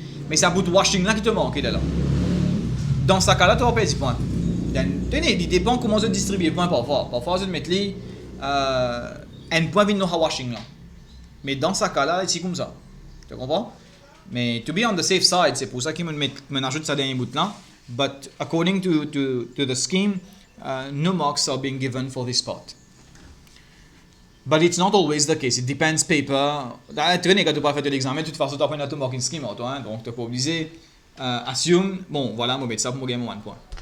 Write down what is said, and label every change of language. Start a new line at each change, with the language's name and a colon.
French: Mais c'est un bout de washing là qui te manque, il est là. Dans ce cas-là, tu vas perdre 10 points. Tenez, il dépend comment tu distribues les points parfois. Parfois, tu mets un point vient de washing là. Mais dans ce cas-là, c'est comme ça. Tu comprends? Mais
English: to be on the safe side,
French: c'est pour ça qu'il me ajoute ça dans les bouts là.
English: But according to the scheme, no marks are being given for this part. But it's not always the case. It depends paper.
French: Quand tu pas fait l'examen, de toute façon, tu as pas une auto-marking scheme, toi, hein, donc tu n'es pas obligé. Assume, bon, voilà, je vais mettre ça pour me gagner mon point.